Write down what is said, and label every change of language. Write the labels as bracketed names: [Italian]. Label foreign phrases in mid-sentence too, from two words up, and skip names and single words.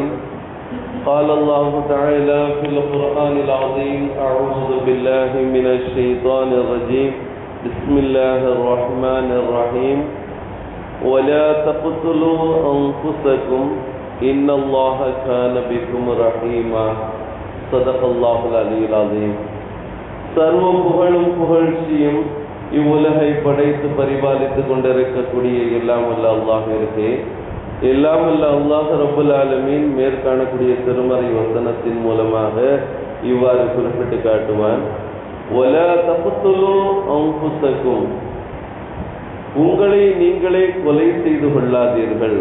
[Arabic] قال الله تعالى في القرآن العظيم: أعوذ بالله من الشيطان الرجيم. بسم الله الرحمن الرحيم. ولا تقتلوا أنفسكم إن الله كان بكم رحيما. صدق الله العلي العظيم. [Tamil] சர்வ புகழும் புகழ்ச்சியும் இவ்வுலகை படைத்து பரிபாலித்து கொண்டிருக்கக்கூடிய எல்லாம் வல்ல அல்லாஹ்விற்கே. எல்லாம் வல்ல அல்லாஹ் [Arabic] رب العالمين [Tamil] மேற்காணக்கூடிய திருமறை வசனத்தின் மூலமாக இவ்வாறு குறிப்பிட்டு காட்டுவான்: [Arabic] ولا تقتلوا أنفسكم, [Tamil] உங்களை நீங்களே கொலை செய்து கொள்ளாதீர்கள்.